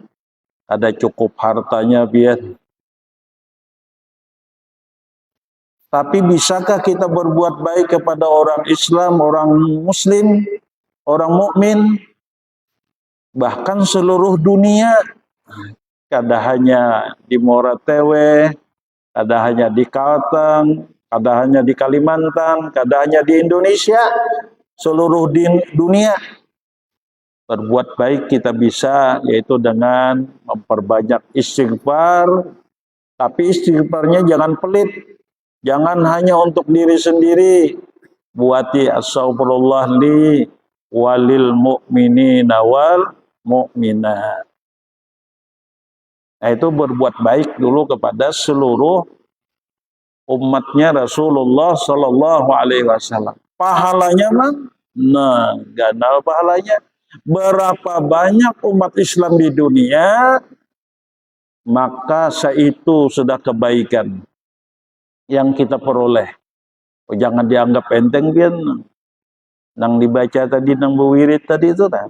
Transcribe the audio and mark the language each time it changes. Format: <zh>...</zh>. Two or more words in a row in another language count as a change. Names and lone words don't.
<id>Ada cukup hartanya biar. Tapi bisakah kita berbuat baik kepada orang Islam, orang Muslim, orang mukmin, bahkan seluruh dunia?</id> <bjn>Kada hanya di Moratewe, kada hanya di Kalteng, kada hanya di Kalimantan, kada hanya di Indonesia, seluruh dunia.</bjn> <id>Berbuat baik kita bisa, yaitu dengan memperbanyak istighfar, tapi istighfarnya jangan pelit. Jangan hanya untuk diri sendiri, buati</id> <ar>أستغفر الله لي وللمؤمنين والمؤمنات.</ar> <id>Nah, itu berbuat baik dulu kepada seluruh umatnya Rasulullah</id> <ar>صلى الله عليه وسلم.</ar> <bjn>Pahalanya mah, nah, ganal pahalanya.</bjn> <id>Berapa banyak umat Islam di dunia, maka itu sudah kebaikan yang kita peroleh.</id> <bjn>Jangan dianggap enteng pian. Nang dibaca tadi, nang berwirid tadi itu, nah.</bjn>